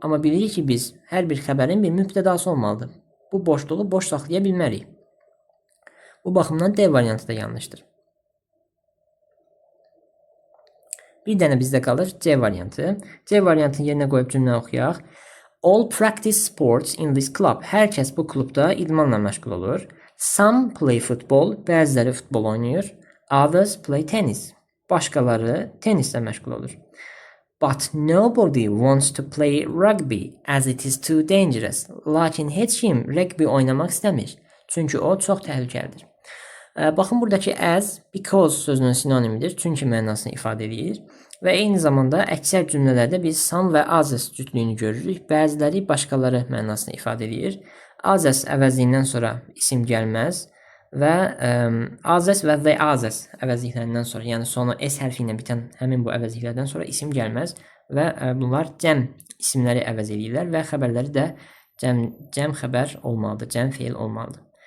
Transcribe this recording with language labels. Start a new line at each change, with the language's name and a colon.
Azerbaijani: Amma bilirik ki, biz hər bir xəbərin bir mübtədası olmalıdır. Bu boşluğu boş saxlaya bilmərik. Bu baxımdan D variantı da yanlışdır. Bir dənə bizdə qalır C variantı. C variantını yerinə qoyub cümlə oxuyaq.
English: All practice sports in this club.
Azerbaijani: Hər kəs bu klubda idmanla məşğul olur.
English: Some play football.
Azerbaijani: Bəziləri futbol oynayır.
English: Others play tennis.
Azerbaijani: Başqaları tenislə məşğul olur.
English: But nobody wants to play rugby as it is too dangerous.
Azerbaijani: Lakin heç kim rugby oynamaq istəmir. Çünki o çox təhlükəlidir. Baxın, buradakı as, because sözünün sinonimidir. Çünki mənasını ifadə edir. Və eyni zamanda əksər cümlələrdə biz some və others cütlüyünü görürük. Bəziləri başqaları mənasını ifadə edir. Others əvəzliyindən sonra isim gəlməz və others və the others əvəzliklərindən sonra, yəni sonu S hərfi ilə bitən həmin bu əvəzliklərdən sonra isim gəlməz və bunlar cəm isimləri əvəz edirlər və xəbərləri də cəm xəbər olmalıdır, cəm feil olmalıdır.